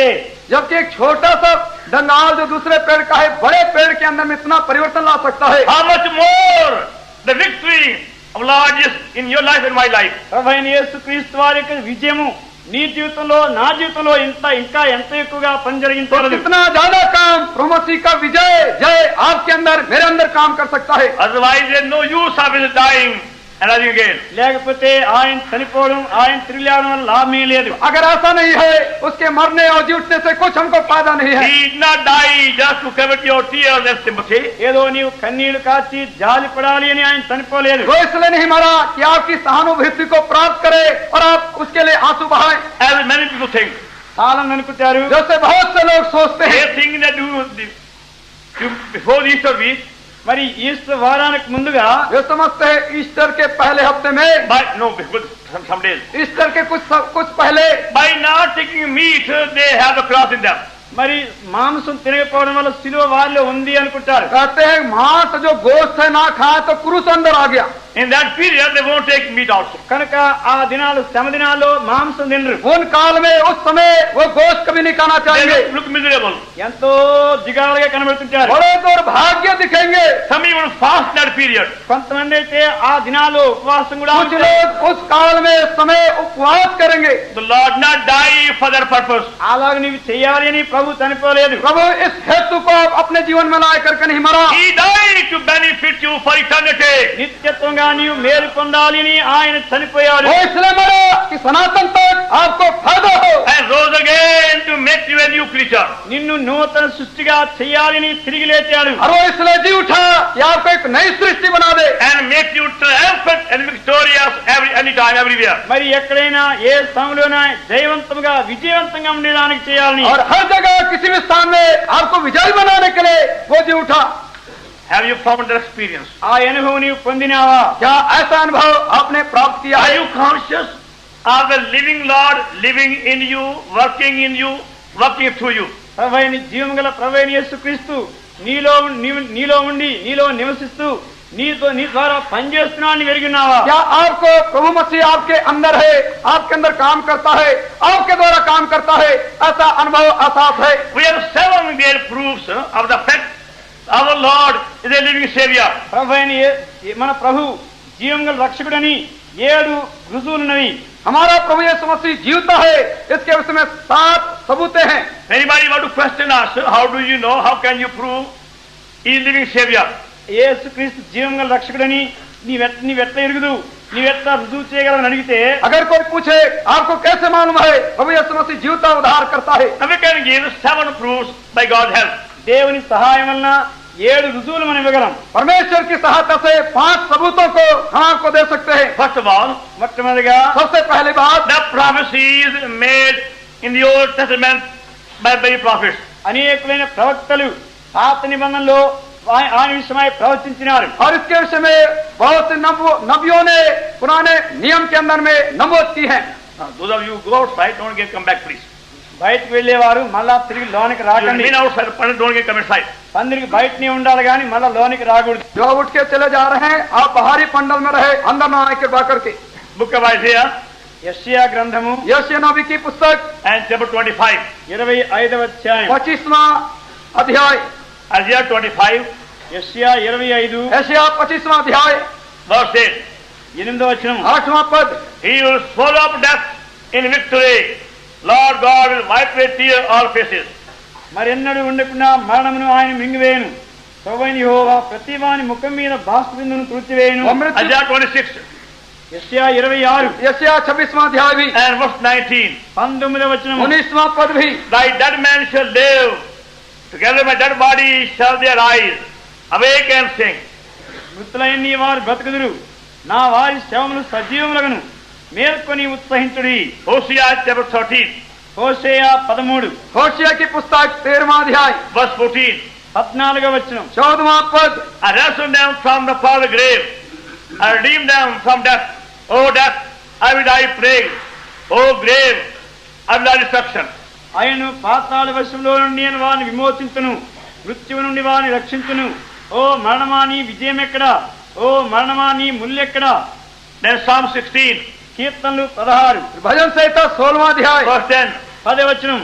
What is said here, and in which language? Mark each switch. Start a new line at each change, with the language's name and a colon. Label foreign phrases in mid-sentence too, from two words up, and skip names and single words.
Hindi: जबकि एक छोटा सा डंगाल जो दूसरे पेड़ का है, बड़े पेड़ के अंदर में इतना परिवर्तन ला सकता है,
English: How much more the victory of Lord Jesus in your life and my life.
Telugu: ప్రభువైన యేసుక్రీస్తు వారి యొక్క విజయము నీ జీవితంలో నా జీవితంలో ఇంకా ఎంత ఎక్కువగా పని
Hindi: तो
Telugu: జరిగించగలదు.
Hindi: कितना ज्यादा काम प्रभु मसीह का विजय जय आपके अंदर, मेरे अंदर काम कर सकता है।
English: Otherwise there is no use of his dying and rising again.
Telugu: లేకపోతే ఆయన చనిపోవడం, ఆయన తిరిగి లేవడం వల్ల లాభమే లేదు.
Hindi: अगर ऐसा नहीं है, उसके मरने और जीतने से कुछ हमको फायदा नहीं है।
English: He did not die just to covet your tears and sympathy.
Telugu: ఏదో నీవు కన్నీళ్లు కాచి జాలి పడాలి అని ఆయన చనిపోలేదు.
Hindi: वो इसलिए नहीं मरा कि आपकी सहानुभूति को प्राप्त करे और आप उसके लिए आंसू बहाएं,
English: As many people think.
Telugu: చాలా మంది అనుకుంటారు.
Hindi: जैसे बहुत से लोग सोचते
English: They
Hindi: हैं।
English: think that before the Easter week,
Telugu: మరి ఈస్టర్ వారానికి ముందుగా
Hindi: वे समझते हैं ईस्टर के पहले हफ्ते में,
English: before some days,
Hindi: ईस्टर के कुछ पहले
English: by not taking meat, they have the cross in them.
Telugu: మరి మాంసం తినకపోవడం వల్ల సిలువ వారిలో ఉంది అనుకుంటారు.
Hindi: कहते हैं मांस जो गोश्त है ना खाए तो क्रूस अंदर आ गया।
English: In that period, they won't take meat also.
Telugu: కనుక ఆ దినాలు శ్రమ దినాల్లో మాంసం తినరు.
Hindi: उन काल में उस समय वो गोश्त कभी नहीं खाना
English: They
Hindi: चाहिए।
English: look miserable.
Telugu: ఎంతో దిగాలుగా కనబడుతుంటారు.
Hindi: बड़े दुर्भाग्य दिखेंगे।
English: Some even fast that period.
Telugu: కొంతమంది అయితే ఆ దినాలు ఉపవాసం కూడా
Hindi: कुछ
Telugu: ఉంటారు.
Hindi: लोग उस काल में समय उपवास करेंगे।
English: The Lord not die for that purpose.
Telugu: అలాగ నీవు చేయాలి అని ప్రభు చనిపోలేదు.
Hindi: प्रभु इस हेतु को अपने जीवन में लाए करके नहीं मरा।
English: He died to benefit you for eternity.
Telugu: నిత్యత్వంగా నీవు మేలు పొందాలి అని ఆయన చనిపోయాడు.
Hindi: वो इसलिए मरा कि सनातन तक आपको फायदा हो,
English: And rose again to make you a new creature.
Telugu: నిన్ను నూతన సృష్టిగా చేయాలని తిరిగి లేచాడు.
Hindi: और वो इसलिए जी उठा कि आपको एक नई सृष्टि बना दे
English: And make you triumphant and victorious anytime, everywhere.
Telugu: మరి ఎక్కడైనా ఏ సమయంలోనైనా జయవంతంగా విజయవంతంగా ఉండేదానికి చేయాలని.
Hindi: और हर जगह किसी भी स्थान में आपको विजयी बनाने के लिए वो जी उठा।
English: Have you found that experience?
Telugu: ఆ అనుభవం నీవు పొందినావా?
Hindi: क्या ऐसा अनुभव आपने प्राप्त किया
English: Are
Hindi: है?
English: you conscious of the living Lord living in you, working through you?
Telugu: ప్రభువైన జీవం గల ప్రభువైన యేసుక్రీస్తు నీలో ఉండి నీలో నివసిస్తూ నీ ద్వారా పనిచేస్తున్నాడని వెరిగినావా?
Hindi: क्या आपको प्रभु मसीह आपके अंदर है, आपके अंदर काम करता है, आपके द्वारा काम करता है, ऐसा अनुभव आसाफ है।
English: We have 7 great proofs of the fact our Lord is a living Savior.
Telugu: ప్రభువైన మన ప్రభు జీవం గల రక్షకుడని 7 రుజువులున్నవి.
Hindi: हमारा प्रभु यीशु मसीह जीवता है, इसके विषय में 7 सबूतें हैं।
English: Anybody want to question us? How do you know? How can you prove he is living Savior?
Telugu: యేసుక్రీస్తు జీవం గల రక్షకుడని నీవెట్లా ఎరుగుదు, నీవెట్లా రుజువు చేయగలవని అడిగితే,
Hindi: अगर कोई पूछे आपको कैसे मालूम है प्रभु यीशु मसीह जीवता उद्धार करता है,
English: And we can give 7 proofs by God's help.
Telugu: దేవుని సహాయం వలన 7 రుజువులు మనం ఇవ్వగలం.
Hindi: परमेश्वर की सहायता से 5 सबूतों को हम आपको दे सकते हैं।
English: First of all,
Telugu: మొట్టమొదటిగా
Hindi: सबसे पहली बात,
English: the prophecies made in the Old Testament by the prophets.
Telugu: అనేకులైన ప్రవక్తలు పాత నిబంధనలో ఆయన విషయమై ప్రవచించినారు.
Hindi: और इसके विषय में बहुत से नबियों ने पुराने नियम के अंदर में नबूवत की है।
English: Those of you who go outside, don't come back, please.
Telugu: బయటకు వెళ్లేవారు మళ్ళా తిరిగి లోనికి
English: You
Telugu: రాకండి.
English: remain outside, but don't come inside.
Telugu: పందిరికి బయటనే ఉండాలి కానీ మళ్ళా లోనికి రాకూడదు.
Hindi: जो उठ के चले जा रहे हैं आप बाहरी पंडल में रहे, अंदर न आए कृपा करके।
English: Book of Isaiah
Telugu: యెషయా గ్రంథము
Hindi: यशायाह नबी की पुस्तक
English: and chapter 25.
Telugu: 25వ అధ్యాయం.
Hindi: 25वां अध्याय,
English: Isaiah 25,
Telugu: యెషయా 25
Hindi: यशायाह 25वां अध्याय,
English: verse 8.
Telugu: 8వ వచనం.
Hindi: 8वां पद,
English: He will swallow up death in victory. Lord God will wipe away tears all faces.
Telugu: మరెన్నడూ ఉండకుండా మరణమును ఆయన మింగివేయను. ప్రభువైన యెహోవా ప్రతి వాని ముఖం మీద బాష్పబిందును తుడిచివేయను.
English: Isaiah 26
Telugu: యెషయా 26
Hindi: यशायाह 26वां अध्याय भी,
English: and verse 19.
Telugu: 19వ వచనం.
Hindi: 19वां पद भी,
English: Thy dead man shall live, together my dead body shall they arise. Awake and sing.
Telugu: మృతులైన నీ వారు బ్రతుకుదురు, నా వారి శవములు సజీవములగును, మేల్కొని ఉత్సహించుడి.
English: Hosea chapter 13,
Telugu: హోషేయ 13
Hindi: होशिया की पुस्तक 13वां अध्याय
English: verse 14.
Telugu: 14వ వచనం.
Hindi: 14वां पद,
English: I ransomed them from the foul grave. I redeemed them from death. O death, I will die plague. O grave, I will die destruction.
Telugu: ఆయన పాతాళ వశంలో నుండి నేను వారిని విమోచించును, మృత్యువు నుండి వారిని రక్షించును. ఓ మరణమా నీ విజయం ఎక్కడా? ఓ మరణమా నీ ముల్లెక్కడా?
English: Then Psalm 16,
Telugu: కీర్తనలు 16
Hindi: भजन संहिता 16वां अध्याय
English: verse 10.
Telugu: 10వ వచనం.